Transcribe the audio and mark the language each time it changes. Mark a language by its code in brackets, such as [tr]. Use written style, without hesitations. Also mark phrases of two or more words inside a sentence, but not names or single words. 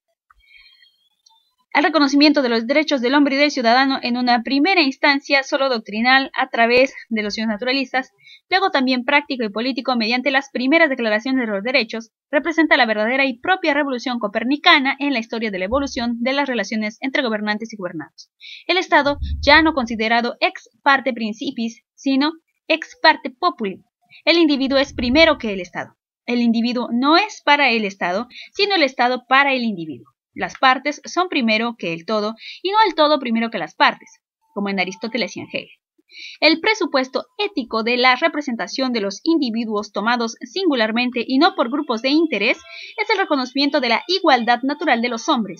[es] El reconocimiento de los derechos del hombre y del ciudadano en una primera instancia solo doctrinal a través de los naturalistas, luego también práctico y político mediante las primeras declaraciones de los derechos, representa la verdadera y propia revolución copernicana en la historia de la evolución de las relaciones entre gobernantes y gobernados. El Estado ya no considerado [la] ex parte principis, [es] sino [la] ex parte populi. [es] El individuo es primero que el Estado. El individuo no es para el Estado, sino el Estado para el individuo. Las partes son primero que el todo y no el todo primero que las partes, como en Aristóteles y en Hegel. El presupuesto ético de la representación de los individuos tomados singularmente y no por grupos de interés es el reconocimiento de la igualdad natural de los hombres.